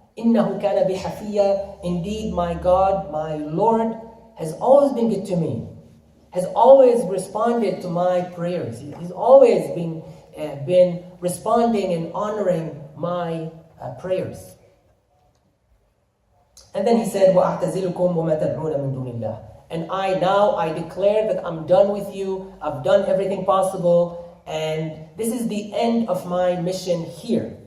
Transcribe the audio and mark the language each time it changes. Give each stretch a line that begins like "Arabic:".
Arabic: إِنَّهُ كَانَ بِحَفِيًّا.
English: Indeed, my God, my Lord, has always been good to me. Has always responded to my prayers. He's always been responding and honoring my prayers. And then he said,
Arabic: وَأَعْتَزِلُكُمْ وَمَا تَدْعُونَ مِن دُونِ اللَّهِ.
English: And I declare that I'm done with you. I've done everything possible. And this is the end of my mission here.